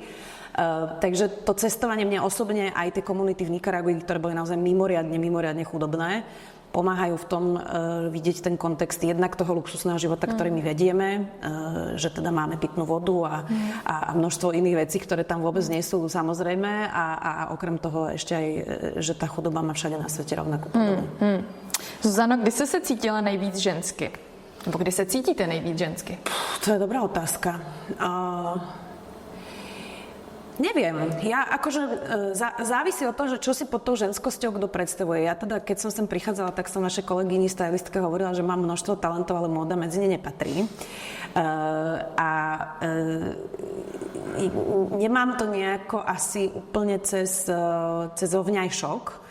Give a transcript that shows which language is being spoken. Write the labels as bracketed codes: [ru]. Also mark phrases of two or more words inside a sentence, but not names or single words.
[sk] Takže to cestovanie mne osobne aj tie komunity v Nikaragui, ktoré boli naozaj mimoriadne chudobné, pomáhajú v tom vidieť ten kontext jednak toho luxusného života, ktorý my vedieme, že teda máme pitnú vodu a množstvo iných vecí, ktoré tam vôbec nie sú samozrejme a okrem toho ešte aj, že tá chudoba má všade na svete rovnakú podobu. [cs] Zuzano, kdy jste se cítila nejvíc žensky? Nebo kdy se cítíte nejvíc žensky? [sk] To je dobrá otázka. Neviem. Ja akože závisí od toho, že čo si pod tou ženskosťou kto predstavuje. Ja teda, keď som sem prichádzala, tak som našej kolegyni stylistke hovorila, že mám množstvo talentov, ale móda medzi ne nepatrí. Nemám to nejako asi úplne cez ovňajšok.